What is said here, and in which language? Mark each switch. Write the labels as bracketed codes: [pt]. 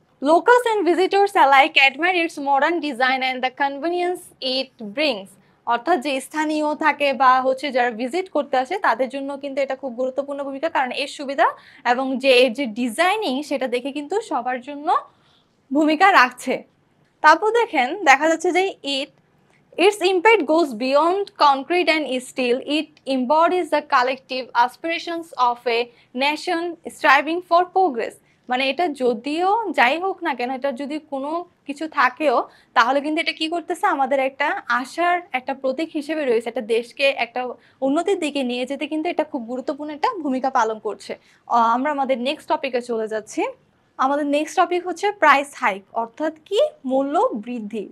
[en] Locals and visitors alike admire its modern design and the convenience it brings, [bn] অর্থাৎ যে স্থানীয় থাকে বা হচ্ছে যারা ভিজিট করতে আসে তাদের জন্য কিন্তু এটা খুব গুরুত্বপূর্ণ ভূমিকা, কারণ এর সুবিধা এবং যে এর যে ডিজাইনিং সেটা দেখে কিন্তু সবার জন্য ভূমিকা রাখছে। তারপর দেখেন দেখা যাচ্ছে যে [en] its impact goes beyond concrete and steel. It embodies the collective aspirations of a nation striving for progress. [bn] মানে এটা যদিও যাই হোক না কেন, এটা যদি কোনো কিছু থাকেও তাহলে কিন্তু এটা কি করতেছে, আমাদের একটা আশার একটা প্রতীক হিসেবে রয়েছে, একটা দেশকে একটা উন্নতির দিকে নিয়ে যেতে কিন্তু এটা খুব গুরুত্বপূর্ণ একটা ভূমিকা পালন করছে। আমরা আমাদের নেক্সট টপিকে চলে যাচ্ছি। আমাদের নেক্সট টপিক হচ্ছে প্রাইস হাইক, অর্থাৎ কি মূল্য বৃদ্ধি।